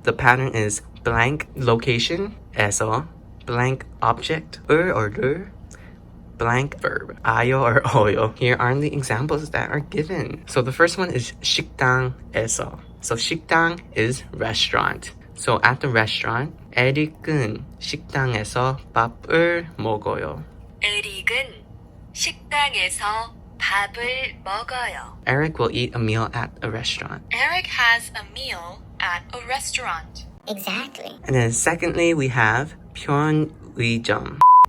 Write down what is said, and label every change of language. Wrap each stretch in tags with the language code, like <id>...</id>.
<en>The pattern is blank location, 에서, blank object, or 를, blank verb, 아요 or 어요. Here are the examples that are given. So the first one is 식당에서. So 식당 is restaurant. So at the restaurant,</en> <ko>에릭은 식당에서 밥을 먹어요. 에릭은 식당에서 밥을 먹어요.</ko> <en>Eric will eat a meal at a restaurant. Eric has a meal at a restaurant. Exactly. And then secondly, we have 편의점.</en>